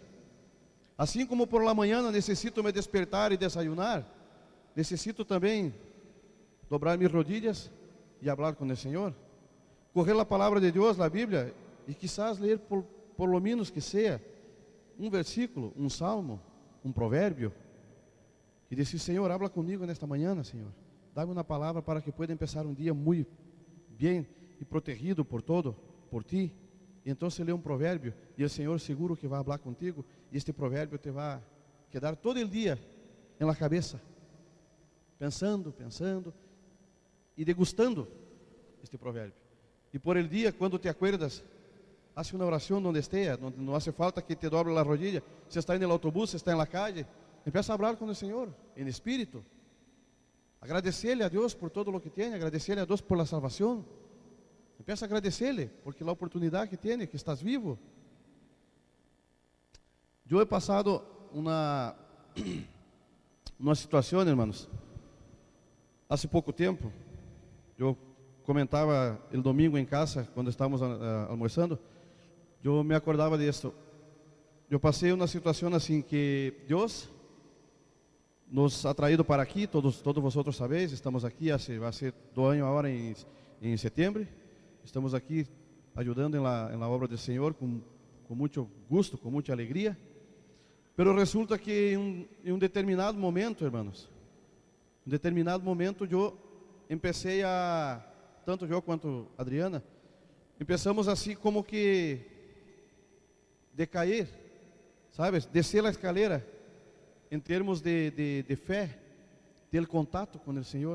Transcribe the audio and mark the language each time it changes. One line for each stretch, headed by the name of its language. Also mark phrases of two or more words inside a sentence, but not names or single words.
Portuguese: Assim como
Spanish: por la
Portuguese: manhã necessito me despertar e desayunar, necessito também dobrar minhas rodillas e falar com o Senhor. Correr a palavra de Deus, a Bíblia, e quizás ler
Spanish: por lo menos
Portuguese: que seja um versículo, um salmo, um provérbio, e dizer: Senhor, habla comigo nesta manhã, Senhor. Dá-me uma palavra
Spanish: para que pueda empezar
Portuguese: um dia muito bem e protegido por ti E então você lê um provérbio, e o Senhor seguro que vai falar contigo, e este provérbio te vai quedar todo o dia na cabeça, pensando, pensando, e degustando este provérbio. E
Spanish: por el dia,
Portuguese: quando te acuerdas, hace uma oração onde esteja, não
Spanish: hace falta que te doble
Portuguese: a rodilha. Você está no autobús, você está na calle, empieza a falar com o Senhor, em espírito. Agradecerle a Deus por todo o que tem, agradecerle a Deus
Spanish: por la
Portuguese: salvação. Empieza a agradecerle, porque a oportunidade que tem, que estás vivo. Eu he passado uma situação, hermanos, há pouco tempo. Eu comentava o domingo em casa, quando estávamos almoçando, eu me acordava disso. Eu passei uma situação assim que Deus nos ha traído para aqui, todos vosotros sabéis, estamos aqui, vai ser 2 anos agora em setembro. Estamos aqui ajudando na obra do Senhor com muito gosto, com muita alegria. Pero resulta que em um determinado momento, hermanos, eu empecei a, tanto eu quanto Adriana, empezamos assim como que decair, sabe? Descer a escalera em termos de fé, ter contato com o Senhor.